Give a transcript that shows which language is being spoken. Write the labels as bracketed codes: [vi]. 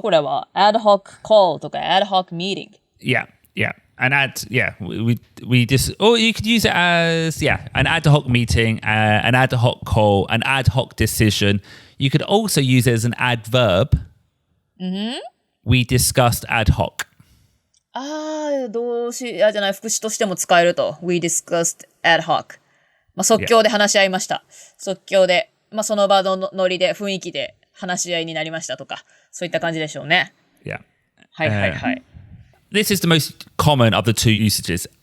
[ja] これは ad hoc call とか ad hoc meeting. [en] Yeah. An we just, or you could use it as, an ad hoc meeting, an ad hoc call, an ad hoc decision. You could also use it as an adverb. We discussed ad hoc. [ja] 動詞じゃない、副詞としても使えると。 [en] We discussed ad hoc. [ja] 即興で話し合いました。即興で、その場のノリで、雰囲気で話し合いになりましたとか、そういった感じでしょうね。 [en] Yeah. [ja] はいはいはい。 [en] This is the most common of the two usages.